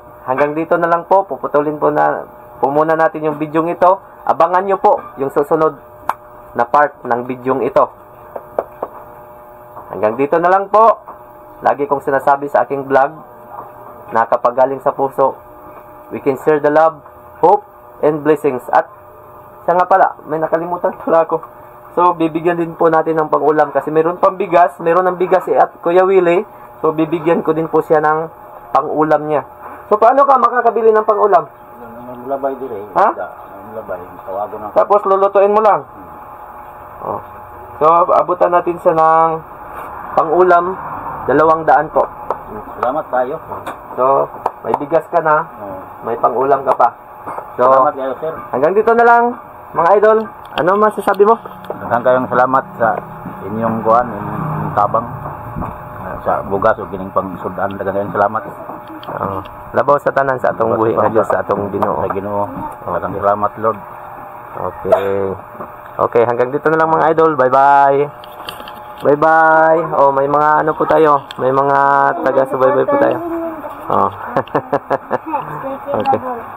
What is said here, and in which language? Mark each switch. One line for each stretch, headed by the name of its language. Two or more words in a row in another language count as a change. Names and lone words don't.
Filipino: Hanggang dito na lang po. Puputulin po muna natin yung video ito. Abangan nyo po yung susunod na part ng video ito. Hanggang dito na lang po. Lagi kong sinasabi sa aking vlog na kapag galing sa puso,
English: we can share the love, hope, and blessings.
Filipino: At siya nga pala, may nakalimutan pala ako. So, bibigyan din po natin ng pang-ulam kasi meron pang bigas. Meron ng bigas at Kuya Willie. So, bibigyan ko din po siya ng pang-ulam niya. So, paano ka makakabili ng pang-ulam?
Cebuano: Labay dire.
Filipino: Ha?
Cebuano: Labay, tawago na.
Filipino: Tapos, lulutuin mo lang. Oh. So, abutan natin siya ng pang-ulam. 200 po.
Cebuano: Salamat tayo.
Filipino: So, may bigas ka na. May pang-ulam ka pa. So,
Cebuano: Salamat kayo, sir.
Filipino: hanggang dito na lang, mga idol. Ano masasabi mo?
Cebuano: Daghang kayong salamat sa inyong kuan, inyong tabang sa bugas o kining pangsudan. Daghang kayong salamat. Labaw sa tanan sa atong buhi nga Diyos, sa atong Ginoo. Sa Ginoo. Daghang salamat, Lord.
English: Okay.
Filipino: Okay, hanggang dito na lang mga idol. Bye-bye. Bye-bye. Oh, may mga ano po tayo. May mga taga-subaybay po tayo. Oh. Okay.